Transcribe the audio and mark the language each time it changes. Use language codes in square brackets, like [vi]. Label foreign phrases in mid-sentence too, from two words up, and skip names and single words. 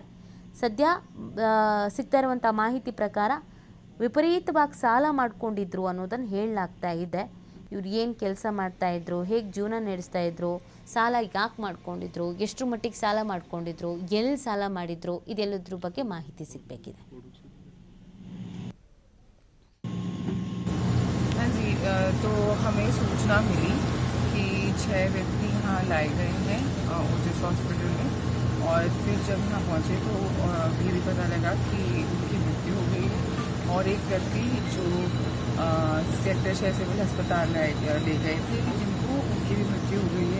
[kn] ಸದ್ಯ ಸಿಗ್ತಾ ಇರುವಂಥ ಮಾಹಿತಿ ಪ್ರಕಾರ ವಿಪರೀತವಾಗಿ ಸಾಲ ಮಾಡ್ಕೊಂಡಿದ್ರು ಅನ್ನೋದನ್ನು ಹೇಳಲಾಗ್ತಾ ಇದೆ. ಇವ್ರು ಏನು ಕೆಲಸ ಮಾಡ್ತಾ ಇದ್ರು, ಹೇಗೆ ಜೀವನ ನಡೆಸ್ತಾ ಇದ್ರು, ಸಾಲ ಯಾಕೆ ಮಾಡ್ಕೊಂಡಿದ್ರು, ಎಷ್ಟು ಮಟ್ಟಿಗೆ ಸಾಲ ಮಾಡ್ಕೊಂಡಿದ್ರು, ಎಲ್ಲಿ ಸಾಲ ಮಾಡಿದ್ರು, ಇದೆಲ್ಲದ್ರ ಬಗ್ಗೆ ಮಾಹಿತಿ ಸಿಗಬೇಕಿದೆ. [hi] तो हमें सूचना मिली कि 6 व्यक्ति यहाँ लाए गए हैं ओजस हॉस्पिटल में, और फिर जब यहाँ पहुँचे तो ये भी पता लगा कि उनकी मृत्यु हो गई है, और एक व्यक्ति जो सेक्टर 6 सिविल अस्पताल ले गए थे जिनको उनकी भी मृत्यु हो गई है।